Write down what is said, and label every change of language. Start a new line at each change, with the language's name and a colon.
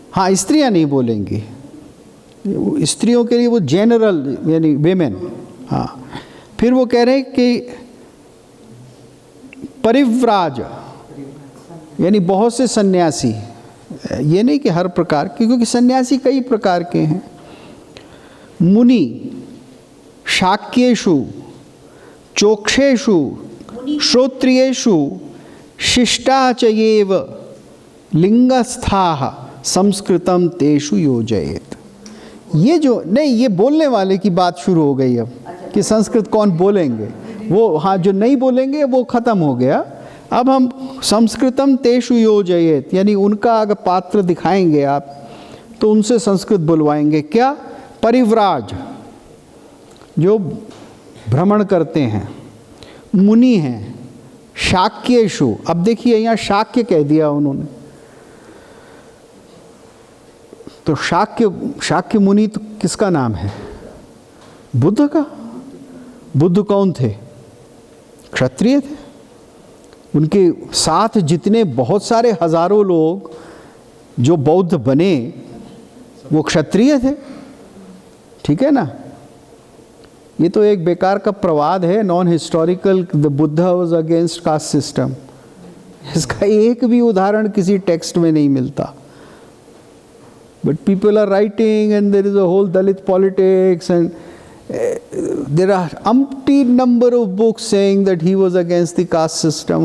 Hindi: हाँ, स्त्रियां नहीं बोलेंगी, स्त्रियों के लिए वो जनरल, यानी वेमेन। हाँ, फिर वो कह रहे हैं कि परिव्राज, यानी बहुत से सन्यासी, ये नहीं कि हर प्रकार के, क्योंकि सन्यासी कई प्रकार के हैं। मुनि,
Sanskrit: शाक्येषु चोक्षेषु श्रोत्रियेषु शिष्टा च एव लिंगस्थाः संस्कृतम तेषु योजयेत।
Hindi: ये जो नहीं, ये बोलने वाले की बात शुरू हो गई अब कि संस्कृत कौन बोलेंगे, वो हाँ जो नहीं बोलेंगे वो ख़त्म हो गया। अब हम
Sanskrit: संस्कृतम तेषु योजयेत,
Hindi: यानी उनका अगर पात्र दिखाएंगे आप तो उनसे संस्कृत बुलवाएंगे। क्या? परिव्राज, जो भ्रमण करते हैं, मुनि हैं, शाक्येषु। अब देखिए यहाँ शाक्य कह दिया उन्होंने, तो शाक्य मुनि तो किसका नाम है? बुद्ध का। बुद्ध कौन थे? क्षत्रिय थे। उनके साथ जितने बहुत सारे हजारों लोग जो बौद्ध बने वो क्षत्रिय थे, ठीक है ना। ये तो एक बेकार का प्रवाद है,
English: Non historical, the Buddha was against caste system.
Hindi: इसका एक भी उदाहरण किसी टेक्स्ट में नहीं मिलता।
English: But people are writing and there is a whole Dalit politics and there are umpteen number of books saying that he was against the caste system.